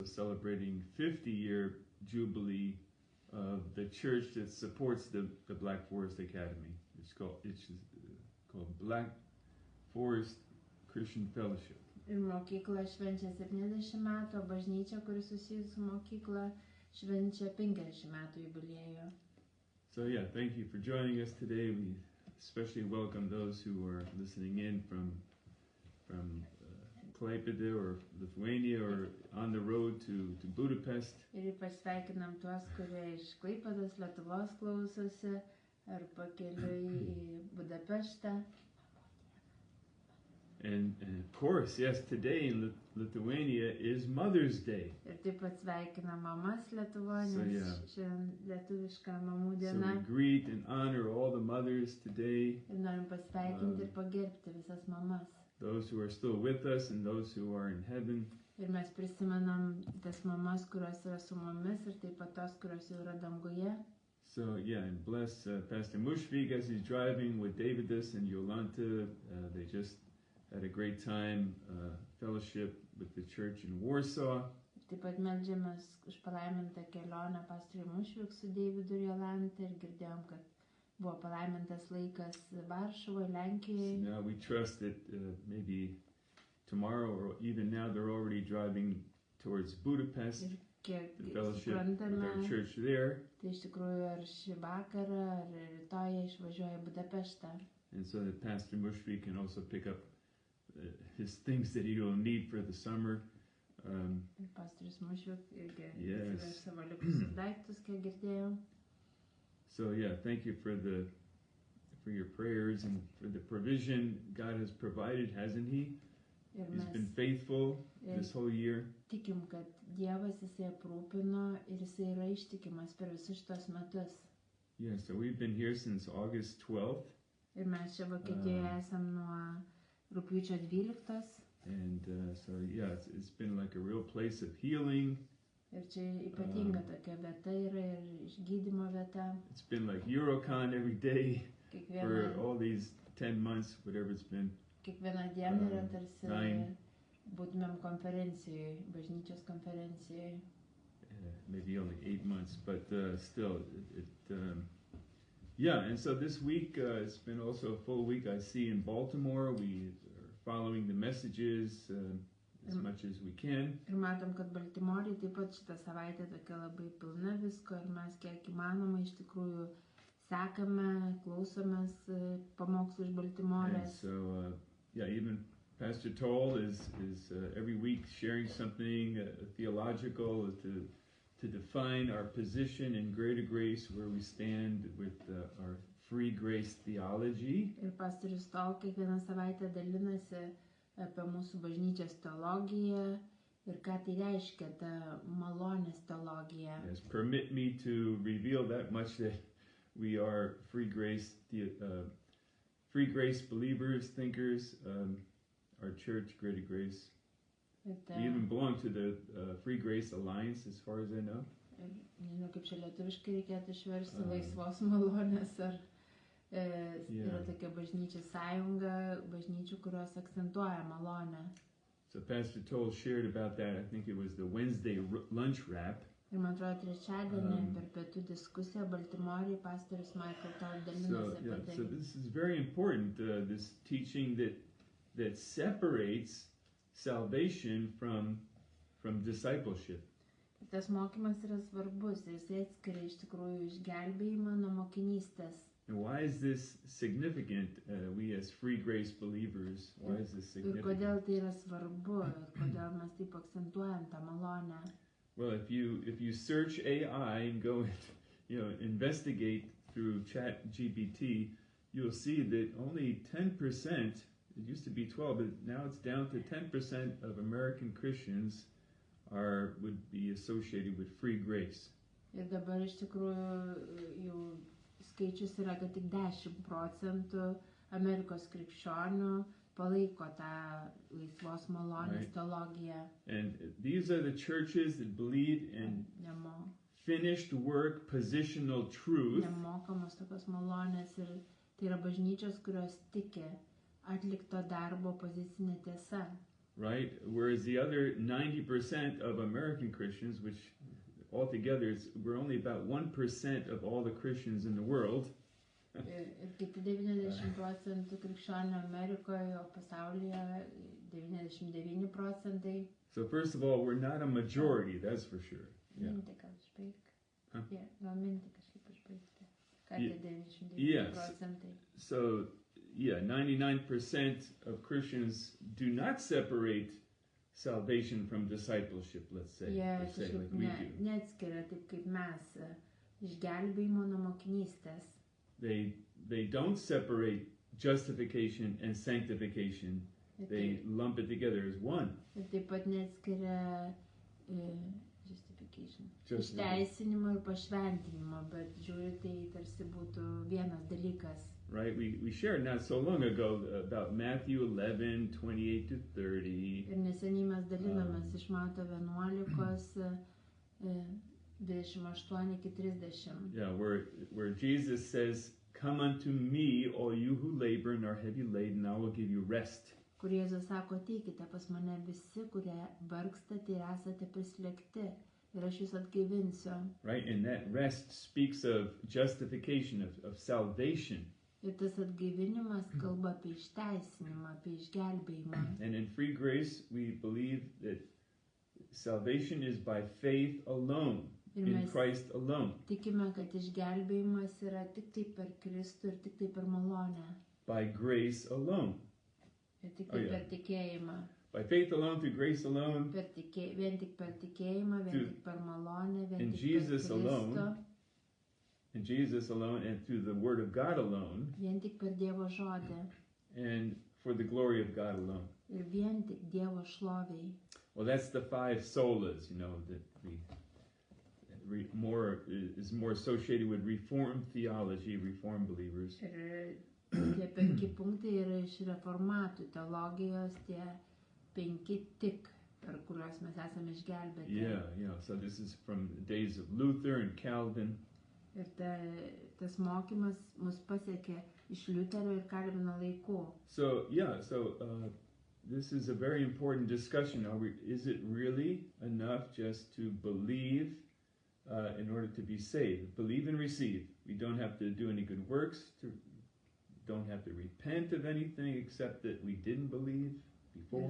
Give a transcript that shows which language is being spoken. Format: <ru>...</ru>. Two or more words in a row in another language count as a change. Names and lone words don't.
<en>celebrating 50-year jubilee of the church that supports the Black Forest Academy. It's called Black Forest Christian Fellowship.</en> <lt>Ir mokykla švenčia 70 metų, o bažnyčia, kuri susijusi su mokykla, švenčia 50 metų jubiliejų.</lt> <en>So yeah, thank you for joining us today. We especially welcome those who are listening in from Klaipėda or Lithuania or on the road to Budapest.</en> <lt>Ir ypač sveikinam tuos, kurie iš Klaipėdos, Lietuvos klausosi, ar pakeliui į Budapeštą.</lt> <en>And of course, yes, today in Lithuania is Mother's Day.</en> <lt>Ir taip pat sveikinam mamas Lietuvoje, nes šiandien lietuviška mamų diena.</lt> <en>So we greet and honor all the mothers today.</en> <lt>Ir norim pasveikinti ir pagerbti visas mamas.</lt> <en>Those who are still with us and those who are in heaven.</en> <lt>Ir mes prisimenam tas mamas, kurios yra su mumis, ir taip pat tos, kurios jau yra danguje.</lt> <en>So yeah, and bless Pastor Mushvik as he's driving with Davidus and Jolanta. They just had a great time fellowship with the church in Warsaw.</en> <lt>Taip pat meldžiamės už palaimintą kelionę pastoriui Mušvik su Deividu ir Jolanta ir girdėjom, kad buvo palaimintas laikas Varšuvoje, Lenkijoje.</lt> <en>So now we trust that maybe tomorrow or even now they're already driving towards Budapest to fellowship with our church there.</en> <lt>Tai iš tikrųjų ar šį vakarą, ar rytoj išvažiuoja į Budapeštą.</lt> <en>And so that Pastor Mushvik can also pick up his things that he will need for the summer.</en> <lt>Pastorius Mušvik irgi atsiveš savo likusius daiktus, kiek girdėjau.</lt> <en>So yeah, thank you for your prayers and for the provision God has provided, hasn't he? He's been faithful this whole year.</en> <lt>Tikim, kad Dievas jisai aprūpino ir jisai yra ištikimas per visus šitos metus.</lt> <en>Yeah, so we've been here since August 12th.</en> <lt>Ir mes čia Vokietijoje esam nuo rugpjūčio 12.</lt> <en>And so yeah, it's been like a real place of healing.</en> <lt>Ir čia ypatinga tokia vieta yra ir išgydymo vieta.</lt> <en>It's been like Eurocon every day for all these 10 months, whatever it's been.</en> <lt>Kiekviena diena yra tarsi būtumėm konferencijoje, bažnyčios konferencijoje.</lt> <en>Maybe only 8 months, but still, yeah. And so this week it's been also a full week. I see in Baltimore we are following the messages as much as we can.</en> <lt>Ir matom, kad Baltimorėje taip pat šitą savaitę tokia labai pilna visko ir mes kiek įmanoma iš tikrųjų sekame, klausomės pamokslų iš Baltimorės.</lt> <en>So yeah, even Pastor Toll is every week sharing something theological to define our position in greater grace, where we stand with our free grace theology.</en> <lt>Ir pastorius Toll kiekvieną savaitę dalinasi apie mūsų bažnyčios teologiją ir ką tai reiškia ta malonės teologija.</lt> <en>Yes, permit me to reveal that much that we are free grace believers, thinkers. Our church, Greater Grace. We even belong to the Free Grace Alliance, as far as I know.</en> <lt>Nežinau, kaip čia lietuviškai reikėtų išversti laisvos malonės, ar yra tokia bažnyčių sąjunga, bažnyčių, kurios akcentuoja malonę.</lt> <en>So Pastor Toll shared about that. I think it was the Wednesday lunch wrap.</en> <lt>Ir man atrodo, trečiadienį per pietų diskusiją Baltimorėje pastorius Michael Toll dalinasi apie tai.</lt> <en>So this is very important, this teaching that separates salvation from discipleship.</en> <lt>Tas mokymas yra svarbus ir jis atskiria iš tikrųjų išgelbėjimą nuo mokinystės.</lt> <en>And why is this significant? We as free grace believers, why is this significant?</en> <lt>Ir kodėl tai yra svarbu, kodėl mes taip akcentuojam tą malonę?</lt> <en>Well, if you search AI and go and investigate through ChatGPT, you'll see that only 10%. It used to be 12, but now it's down to 10% of American Christians would be associated with free grace.</en> <lt>Ir dabar iš tikrųjų jau skaičius yra, kad tik 10% Amerikos krikščionių palaiko tą laisvos malonės teologiją.</lt> <en>And these are the churches that believe in finished work, positional truth.</en> <lt>Nemokamos tokios malonės ir tai yra bažnyčios, kurios tiki atlikto darbo pozicinė tiesa.</lt> <en>right? Whereas the other 90% of American Christians, which altogether we're only about 1% of all the Christians in the world.</en> <lt>Ir kiti 90% krikščionių Amerikoje, o pasaulyje 99%.</lt> <en>So first of all, we're not a majority, that's for sure. Yeah.</en> <lt>Mintį gal išbaigti. Huh? Yeah, gal mintį kažkaip išbaigti. Ką tie 99%?</lt> <en>Yes. So, yeah, 99% of Christians do not separate salvation from discipleship, let's say.</en> <lt>Jie</lt> <en>Let's say</en> <lt>kažkaip</lt> <en>like we do.</en> <lt>neatskiria taip kaip mes išgelbėjimo nuo mokinystės.</lt> <en>They don't separate justification and sanctification. They lump it together as one.</en> <lt>Ir taip pat neatskiria justification. Išteisinimo ir pašventinimo, bet žiūri, tai tarsi būtų vienas dalykas.</lt> <en>Right? We shared not so long ago about Matthew 11:28 to 30.</en> <lt>Ir neseniai mes dalinomės iš Mato 11, 28 iki 30.</lt> <en>Yeah, where Jesus says, "Come unto me, all you who labor and are heavy laden, I will give you rest."</en> <lt>Kur Jėzus sako, ateikite pas mane visi, kurie vargstate ir esate prislėgti, ir aš jūs atgaivinsiu.</lt> <en>Right? And that rest speaks of justification, of salvation.</en> <lt>Ir tas atgaivinimas kalba apie išteisinimą, apie išgelbėjimą.</lt> <en>And in free grace, we believe that salvation is by faith alone,</en> <lt>Ir</lt> <en>in</en> <lt>mes</lt> <en>Christ alone,</en> <lt>tikime, kad išgelbėjimas yra tik tai per Kristų ir tik tai per malonę.</lt> <en>by grace alone.</en> <lt>Ir tik tai per tikėjimą.</lt> <en>By faith alone, through grace alone,</en> <lt>Vien tik per tikėjimą, vien tik per malonę, vien</lt> <en>in</en> <lt>tik</lt> <en>Jesus</en> <lt>per Kristų.</lt> <en>alone, in Jesus alone, and through the Word of God alone,</en> <lt>Vien tik per Dievo žodį.</lt> <en>and for the glory of God alone.</en> <lt>Ir vien tik Dievo šloviai.</lt> <en>Well, that's the five solas, that is more associated with Reformed theology, Reformed believers.</en> <lt>Ir tie 5 punktai yra iš reformatų teologijos, tie 5 tik, per kuriuos mes esame išgelbėti.</lt> <en>Yeah. So this is from the days of Luther and Calvin.</en> <lt>Ir tas mokymas mus pasiekė iš Liuterio ir Kalvino laikų.</lt> <en>So this is a very important discussion. Is it really enough just to believe in order to be saved? Believe and receive. We don't have to do any good works, don't have to repent of anything except that we didn't believe before.</en>